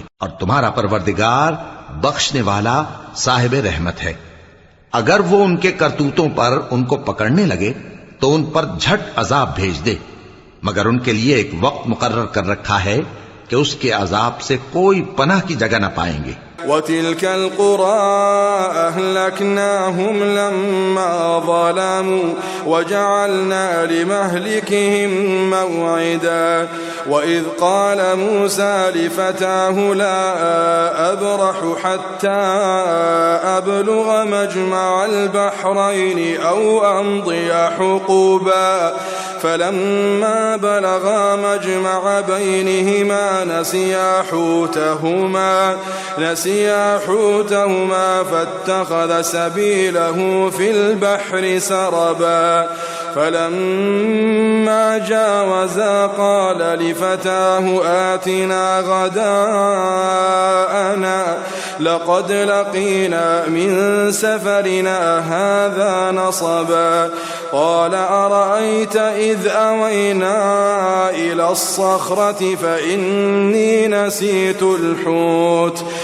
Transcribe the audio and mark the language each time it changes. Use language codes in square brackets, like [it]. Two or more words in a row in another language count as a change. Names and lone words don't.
[ur] اور تمہارا پروردگار بخشنے والا صاحب رحمت ہے. اگر وہ ان کے کرتوتوں پر ان کو پکڑنے لگے تو ان پر جھٹ عذاب بھیج دے، مگر ان کے لیے ایک وقت مقرر کر رکھا ہے کہ اس کے عذاب سے کوئی پناہ کی جگہ نہ پائیں گے. [ar] وتلك القرى أهلكناهم لما ظلموا وجعلنا لمهلكهم موعدا وإذ قال موسى لفتاه لا أبرح حتى أبلغ مجمع البحرين أو أمضي حقبا فلما بلغا مجمع بينهما نسيا حوتهما فاتخذ سبيله في البحر سربا فلما جاوزا قال لفتاه آتنا غداءنا لقد لقينا من سفرنا هذا نصبا قال أرأيت إذ أوينا إلى الصخرة فإني نسيت الحوت